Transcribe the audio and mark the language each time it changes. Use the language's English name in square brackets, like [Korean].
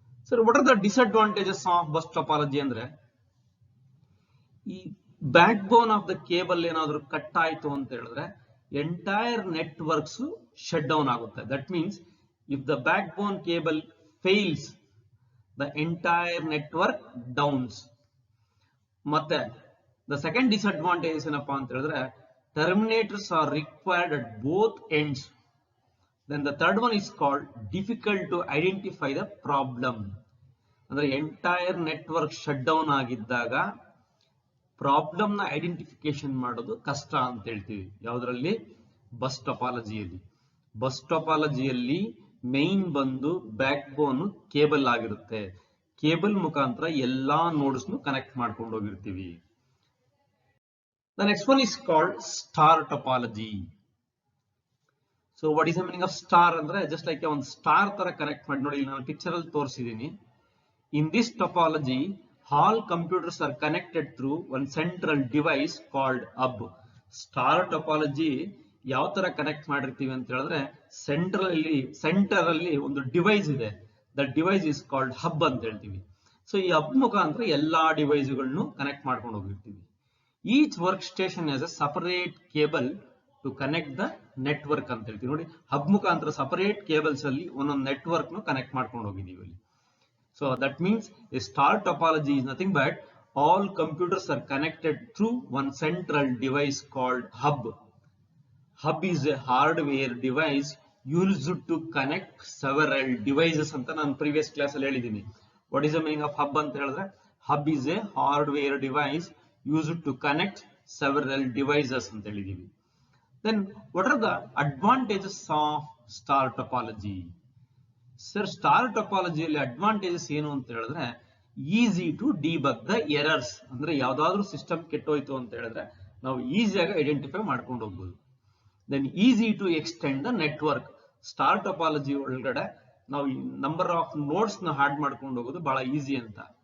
[Kannada] Sir [English] what are the disadvantages of bus topology [Kannada] ಅಂದ್ರೆ ಈ back bone of the cable ಏನಾದ್ರು cut ಆಯ್ತು ಅಂತ ಹೇಳಿದ್ರೆ ಎಂಟೈರ್ ನೆಟ್ವರ್ಕ್ಸ್ ಶಟ್ ಡೌನ್ ಆಗುತ್ತೆ. [English] That means if the backbone cable fails the entire network downs. ಮತ್ತೆ the second disadvantage [Kannada] ಏನಪ್ಪಾ ಅಂತ ಹೇಳಿದ್ರೆ [English] Terminators are required at both ends. Then the third one is called difficult to identify the problem. [Kannada] ಅಂದ್ರೆ entire network shut down ಆಗಿದ್ದಾಗ problem ನ identification ಮಾಡೋದು ಕಷ್ಟ ಅಂತ ಹೇಳ್ತೀವಿ. ಯಾವ್ದ್ರಲ್ಲಿ? ಬಸ್ ಟೊಪಾಲಜಿಯಲ್ಲಿ. ಬಸ್ ಟೊಪಾಲಜಿಯಲ್ಲಿ ಮೈನ್ ಬಂದು ಬ್ಯಾಕ್ ಬೋನ್ ಕೇಬಲ್ ಆಗಿರುತ್ತೆ. ಕೇಬಲ್ ಮುಖಾಂತರ ಎಲ್ಲಾ ನೋಡ್ಸ್ ಕನೆಕ್ಟ್ ಮಾಡ್ಕೊಂಡು ಹೋಗಿರ್ತೀವಿ. [English] The next one is called star topology. So what is the meaning of star [Kannada] ಅಂದ್ರೆ ಜಸ್ಟ್ ಲೈಕ್ ಒಂದು ಸ್ಟಾರ್ ತರ ಕನೆಕ್ಟ್ ಮಾಡಿ. ನೋಡಿ ನಾನು ಪಿಕ್ಚರ್ ಅಲ್ಲಿ ತೋರಿಸಿದೀನಿ. [English] In this topology all computers are connected through one central device called hub. [Kannada] Star topology ಯಾವ ತರ connect ಮಾಡಿರ್ತೀವಿ ಅಂತ ಹೇಳಿದ್ರೆ ಸೆಂಟರ್ ಅಲ್ಲಿ ಒಂದು ಡಿವೈಸ್ ಇದೆ. [English] the device is called hub [Kannada] ಅಂತ ಹೇಳ್ತೀವಿ. ಸೊ ಈ ಹಬ್ ಮುಖಾಂತರ ಎಲ್ಲಾ ಡಿವೈಸ್ಗಳನ್ನು ಕನೆಕ್ಟ್ ಮಾಡ್ಕೊಂಡು ಹೋಗಿರ್ತೀವಿ. [English] each work station as a separate cable to connect the network [Kannada] ಅಂತ ಹೇಳ್ತೀವಿ. ನೋಡಿ ಹಬ್ ಮುಖಾಂತರ ಸಪರೇಟ್ ಕೇಬಲ್ಸ್ ಅಲ್ಲಿ ಒಂದೊಂದು ನೆಟ್ವರ್ಕ್ ಕನೆಕ್ಟ್ ಮಾಡ್ಕೊಂಡು ಹೋಗಿದೀವಿ ಅಲ್ಲಿ. [English] So that means a star topology is nothing but all computers are connected through one central device called hub. Hub is a hardware device used to connect several devices [Kannada] ಅಂತ ನಾನು previous class ಅಲ್ಲಿ ಹೇಳಿದ್ದೀನಿ. [English] What is the meaning of hub [Kannada] ಅಂತ ಹೇಳಿದ್ರೆ [English] hub is a hardware device used to connect several devices ಅಂತ ಹೇಳಿದೀವಿ. Then what are the advantages of star topology? [Kannada] Sir, star topology ಅಲ್ಲಿ advantages ಏನು ಅಂತ ಹೇಳಿದ್ರೆ [English] easy to debug the errors, [Kannada] ಅಂದ್ರೆ ಯಾವ್ದಾದ್ರು system ಕೆಟ್ಟೋಯ್ತು ಅಂತ ಹೇಳಿದ್ರೆ ನಾವು ಈಸಿಯಾಗಿ ಐಡೆಂಟಿಫೈ ಮಾಡ್ಕೊಂಡು ಹೋಗ್ಬೋದು. [English] then easy to extend the network, [Kannada] star topology ಒಳಗಡೆ ನಾವು ನಂಬರ್ ಆಫ್ ನೋಡ್ಸ್ ನ ಹಾಡ್ ಮಾಡ್ಕೊಂಡು ಹೋಗೋದು ಬಹಳ ಈಸಿ ಅಂತ.